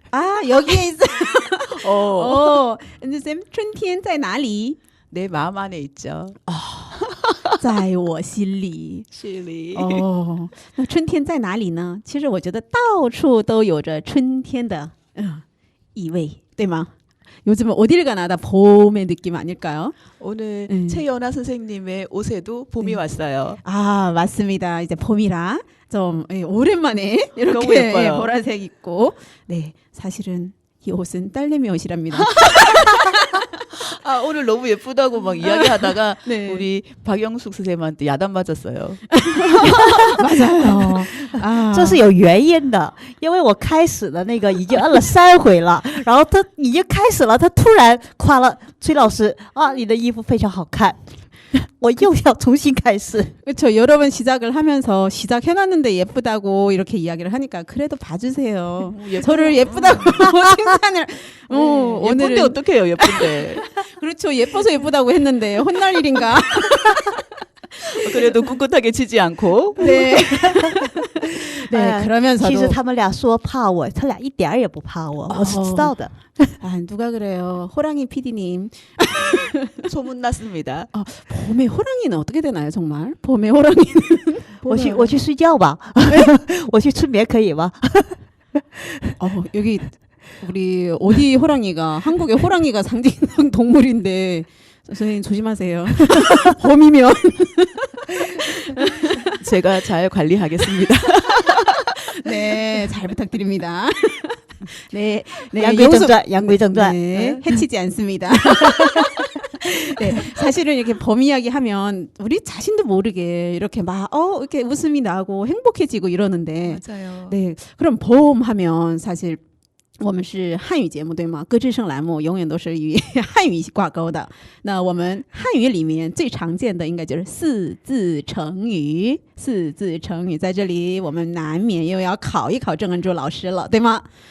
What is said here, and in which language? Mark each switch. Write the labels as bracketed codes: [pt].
[zh] 啊， [ko] 여기에 있어요。 [zh] 哦，쌤，春天在哪里？ [ko] 내 마음 안에 있죠。 [zh] 在我心里。心里。哦，那春天在哪里呢？其实我觉得到处都有着春天的意味，对吗？ [ko] 요즘 어디를 가나 다 봄의 느낌 아닐까요? 오늘 최연아 선생님의 옷에도 봄이 왔어요. 아, 맞습니다. 이제 봄이라 좀 오랜만에 이렇게 너무 예뻐요. 보라색 입고. 네, 사실은 이 옷은 딸내미 옷이랍니다. 아, 오늘 너무 예쁘다고 막 이야기하다가 네. 우리 박영숙 선생님한테 야단 맞았어요. 맞아요. 아. [zh] 这是有原因的，因为我开始的那个已经摁了3回了，然后他已经开始了，他突然夸了崔老师啊，你的衣服非常好看。我又要重新开始。 [ko] 그렇죠. 여러 번 시작을 하면서 시작해놨는데 예쁘다고 이렇게 이야기를 하니까 그래도 봐주세요. 저를 예쁘다고 칭찬을. 예쁜데 오늘은 어떡해요, 예쁜데. 그렇죠. 예뻐서 예쁘다고 했는데 혼날 일인가? 그래도 꿋꿋하게 치지 않고. 네. 네, 哎， 그러면서도 [zh] 其实他们俩说怕我，他俩一点儿也不怕我，我是知道的。 [ko] 아, 누가 그래요? 호랑이 PD님. 소문났습니다. 봄에 호랑이는 어떻게 되나요, 정말? 봄에 호랑이는 [zh] 我去睡觉吧，我去春眠可以吗？ [ko] 여기 우리 어디 호랑이가 한국의 호랑이가 상징성 동물인데 선생님 조심하세요. 봄이면 제가 잘 관리하겠습니다. 네, 잘 부탁드립니다. 네, 네, [zh] 言归正传，言归正传。 [ko] 네, 해치지 않습니다. 네, 사실은 이렇게 봄 이야기 하면 우리 자신도 모르게 이렇게 막 이렇게 웃음이 나고 행복해지고 이러는데 맞아요. 네, 그럼 봄 하면 사실 [zh] 我们是汉语节目对吗？歌之声栏目永远都是与汉语挂钩的。那我们汉语里面最常见的应该就是四字成语。四字成语在这里我们难免又要考一考郑恩珠老师了，对吗？